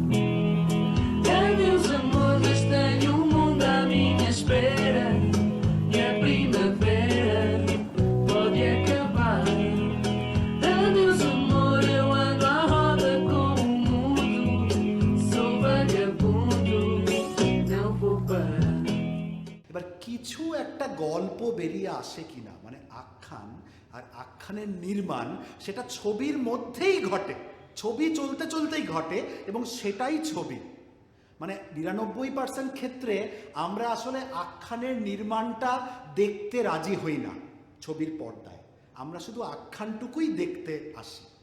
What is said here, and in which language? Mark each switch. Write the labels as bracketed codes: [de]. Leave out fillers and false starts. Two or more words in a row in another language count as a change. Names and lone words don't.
[pt] Adeus amor, mas tenho um mundo à minha espera, e a primavera pode acabar. Adeus amor, eu ando à roda com o mundo, sou vagabundo, não vou parar. [bn] এবার কিছু একটা গল্প বেরিয়ে আসে কিনা, মানে আখ্যান আর আখ্যানের নির্মাণ, সেটা ছবির মধ্যেই ঘটে, ছবি চলতে চলতেই ঘটে, এবং সেটাই ছবি। মানে ৯৯% ক্ষেত্রে আমরা আসলে আখ্যানের নির্মাণটা দেখতে রাজি হই না ছবির পর্দায়, আমরা শুধু আখ্যানটুকুই দেখতে আসি ছবিতে।